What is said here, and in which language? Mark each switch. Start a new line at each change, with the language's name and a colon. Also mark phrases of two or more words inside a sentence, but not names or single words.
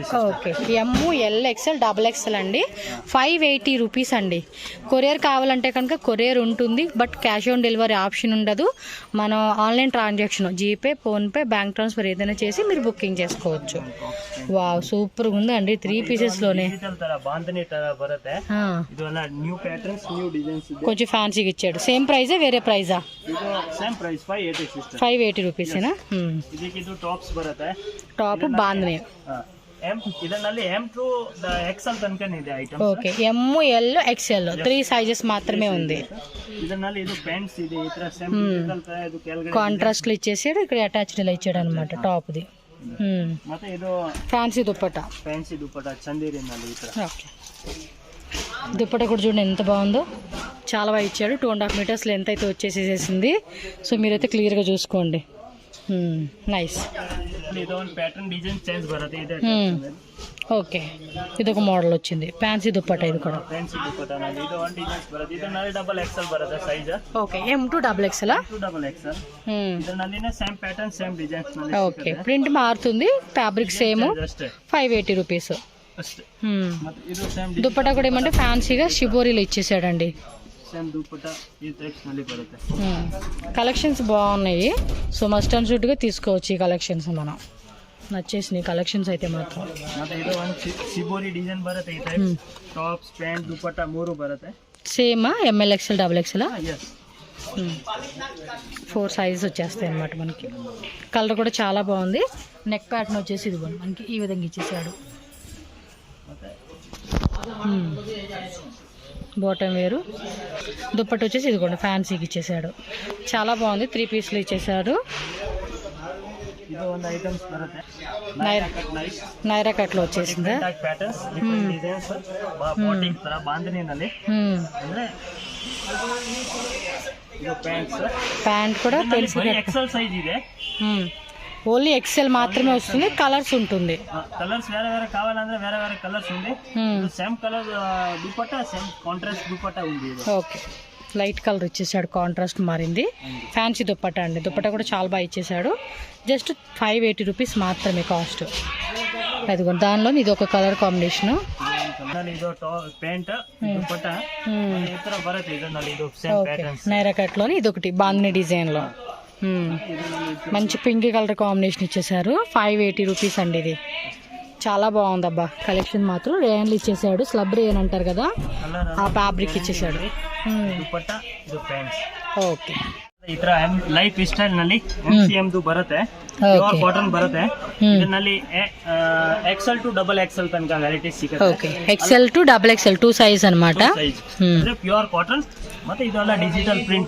Telugu: ఓకే, ML XL XXL అండి. 580 రూపీస్ అండి. కొరియర్ కావాలంటే కనుక కొరియర్ ఉంటుంది.
English: but cash on delivery option
Telugu: ఉండదు. మనం
English: online transaction
Telugu: జీపే, ఫోన్పే,
English: bank transfer
Telugu: ఏదైనా చేసి మీరు బుకింగ్ చేసుకోవచ్చు. వావ్, సూపర్గా ఉందండి. 3
English: pieces inches
Telugu: లోనే
Kannada: డిజిటಲ್ ತರ ಬಾಂಧನಿ ತರ ಬರುತ್ತೆ. ಇದು ಎಲ್ಲ
English: new patterns, new designs
Kannada: ಇದೆ.
Telugu: కొంచెం ఫ్యాన్సీగా ఇచ్చాడు. సేమ్ ప్రైజా వేరే ప్రైజా?
Kannada: ಇದು
English: same price
Kannada: 580 ಸಿಸ್ಟರ್.
Telugu: 580 రూపీసేనా?
Kannada: ಇದಕ್ಕೆ ಇದು ಟಾಪ್ಸ್ ಬರುತ್ತೆ. ಟಾಪ್ ಬಾಂಧನಿ. ಇದರಲ್ಲಿ
English: M to XL
Kannada: ತನಕ ಇದೆ ಐಟಮ್ಸ್.
Telugu: ఓకే, ఎం ఎల్ ఎక్స్ఎల్ 3 సైజెస్ మాత్రమే ఉంది.
Kannada: ಇದರಲ್ಲಿ ಇದು ಪ್ಯಾಂಟ್ಸ್ ಇದೆ, ಈ ತರ
English: same digital
Kannada: ತರ. ಇದು ಕೆಳಗಡೆ
Telugu: కాంట్రాస్ట్ లో ఇచ్చేసాడు, ఇక్కడ అటాచ్డ్ ఇలా ఇచ్చాడు అనమాట టాప్ ది.
Kannada: ಮತ್ತೆ ಇದು
Telugu: ఫ్యాన్సీ దుప్పట్టా.
Kannada: ಫ್ಯಾನ್ಸಿ ದುಪ್ಪಟ್ಟ ಚಂದೇರಿನಲ್ಲಿ ಈ ತರ.
Telugu: ఓకే, దుప్పట్టా కూడా చూడండి ఎంత బాగుందో, చాలా బాగా ఇచ్చాడు. 2.5
English: meters length
Telugu: అయితే వచ్చేసేసింది. సో మీరైతే క్లియర్గా చూసుకోండి. నైస్.
Kannada: ಇದು ಒಂದು
English: pattern design change
Kannada: ಬರುತ್ತೆ. ಇದೆ
Telugu: ఓకే, ఇది ఒక మోడల్ వచ్చింది. ఫ్యాన్సీ దుప్పట్టా ఇది కూడా.
Kannada: ಫ್ಯಾನ್ಸಿ ದುಪ್ಪಟ್ಟನಲ್ಲಿ ಇದು ಒಂದು ಡಿಸೈನ್ಸ್ ಬರುತ್ತೆ. ಇದರಲ್ಲಿ
English: double XL
Kannada: ಬರುತ್ತೆ ಸೈಜ್. ఓకే,
English: M to double XL. double XL.
Kannada: ಇದರಲ್ಲಿನೇ
English: same pattern, same designs
Kannada: ನಲ್ಲಿ.
Telugu: ఓకే, ప్రింట్ మారుతుంది,
English: fabric same.
Kannada: ಅಷ್ಟೇ
Telugu: 580 రూపీస్.
Kannada: ಅಷ್ಟೇ. ಮತ್ತೆ ಇದು ಸೇಮ್
Telugu: దుప్పట్టా కూడా ఏమంటే ఫ్యాన్సీగా షిబోరీలో ఇచ్చేసాడండి. సేమ్ దుప్పట్ట ఈ టైప్స్
Kannada: ನಲ್ಲಿ ಬರುತ್ತೆ.
Telugu: కలెక్షన్స్ బాగున్నాయి.
English: so must and
Telugu: షుడ్గా తీసుకోవచ్చు ఈ కలెక్షన్స్. మనం నచ్చేసినాయి కలెక్షన్స్ అయితే మాత్రం.
Kannada: ಮತ್ತೆ ಇದು ಒಂದು ಶಿಬೋರಿ ಡಿಸೈನ್ ಬರುತ್ತೆ. ಈ ಟೈಪ್ ಟಾಪ್ಸ್, ಪ್ಯಾಂಟ್, ದುಪ್ಪಟ್ಟ ಮೂರು ಬರುತ್ತೆ.
Telugu: సేమ్ ఎంఎల్ ఎక్స్ఎల్ డబుల్ ఎక్స్ఎల్
Kannada: ಎಸ್
Telugu: 4 సైజెస్ వచ్చేస్తాయి అన్నమాట మనకి. కలర్ కూడా చాలా బాగుంది.
English: neck pattern
Telugu: వచ్చేసి ఇది మనకి ఈ విధంగా ఇచ్చేసాడు. బాటమ్ వేరు, దుప్పట్ట వచ్చేసి ఇది కూడా ఫ్యాన్సీకి ఇచ్చేసాడు. చాలా బాగుంది. 3 పీస్లు ఇచ్చేసాడు.
Kannada: ಇದು ಒಂದು ಐಟಮ್ಸ್ ಬರುತ್ತೆ.
Telugu: నైరా కట్లో వచ్చేసిందా?
Kannada: ಪ್ಯಾಟರ್ನ್ಸ್,
English: different designs,
Kannada: ಬಾಟಿಕ್ ತರ ಬಾಂಧನಿನಲ್ಲಿ. ಅಂದ್ರೆ ಇದು ಪ್ಯಾಂಟ್ಸ್.
Telugu: ప్యాంట్ కూడా తెలుసు.
English: XL size
Kannada: ಇದೆ.
English: only XL
Telugu: మాత్రమే వస్తుంది. కలర్స్ ఉంటుంది. కలర్స్ వేరే వేరే కావాలంటే వేరే వేరే కలర్స్ ఉంది.
English: same color
Telugu: దుపట్టా,
English: same contrast
Telugu: దుపట్టా ఉంది. ఓకే,
English: light color
Telugu: ఇచ్చేసాడు, కాంట్రాస్ట్ మారింది. ఫ్యాన్సీ దుప్పట్టా అండి. దుప్పట్టా కూడా చాలా బాగా ఇచ్చేసాడు. జస్ట్ 580 రూపీస్ మాత్రమే కాస్ట్. అదిగో దానిలో ఇది ఒక
English: color combination.
Kannada: ಇದು ಪ್ಯಾಂಟ್, ದುಪಟ್ಟಾ ಈ ತರ ಬರುತ್ತೆ. ಇದರಲ್ಲಿ ಇದು
English: same patterns.
Telugu: నైరా కట్లోని ఇది ఒకటి బాంధనీ డిజైన్లో మంచి
English: pink color combination
Telugu: ఇచ్చేసారు. 580 రూపీస్ అండి. ఇది చాలా బాగుంది అబ్బా. కలెక్షన్ మాత్రం రేయన్లు ఇచ్చేసాడు.
English: slub rayon
Telugu: అంటారు కదా, ఆ ఫ్యాబ్రిక్ ఇచ్చేసాడు.
Kannada: ದುಪಟ್ಟಾ, ಇದು ಪ್ಯಾಂಟ್ಸ್.
Telugu: ఓకే,
Kannada: ಈ ತರ
English: life style
Kannada: ನಲ್ಲಿ MCM ಬರುತ್ತೆ.
English: pure cotton
Kannada: ಬರುತ್ತೆ. ಇದರಲ್ಲಿ
English: XL to double XL
Kannada: ತನಕ ವೆರೈಟಿ ಸಿಗುತ್ತೆ.
Telugu: ఓకే,
English: XL to double XL
Telugu: 2 సైజ్ అన్నమాట.
English: pure cotton.
Kannada: ಮತ್ತೆ ಇದೆಲ್ಲ
English: digital print.